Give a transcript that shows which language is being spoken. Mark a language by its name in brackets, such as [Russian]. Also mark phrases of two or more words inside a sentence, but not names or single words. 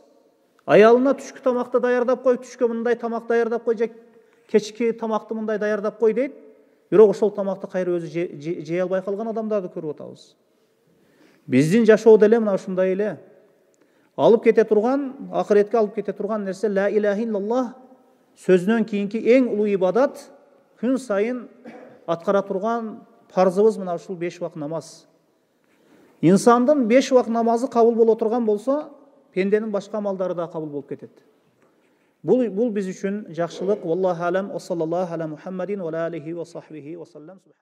[Kyrgyz] Аялына түшкү тамакты даярдап кой, түшкө мындай тамак даярдап кой, же кечки тамакты мындай даярдап кой дейт. Бирок ошол тамакты кайра өзү жей албай калган адамдарды көрүп атабыз. Биздин жашоо деле мына ушундай эле. Алып кете турган, акыретке алып кете турган нерсе [Arabic] لا إله إلا الله [Kyrgyz] сөзүнөн кийинки эң улуу ибадат, күн сайын аткара турган парзыбыз мына ушул 5 вак намаз. İnsandın 5 вак намазы кабыл боло турган болсо, пенденин башка амалдары да кабыл болуп кетет. Бул биз үчүн жакшылык. [Arabic] والله أعلم. وصلى الله على محمد وعليه وصحبه وسلم.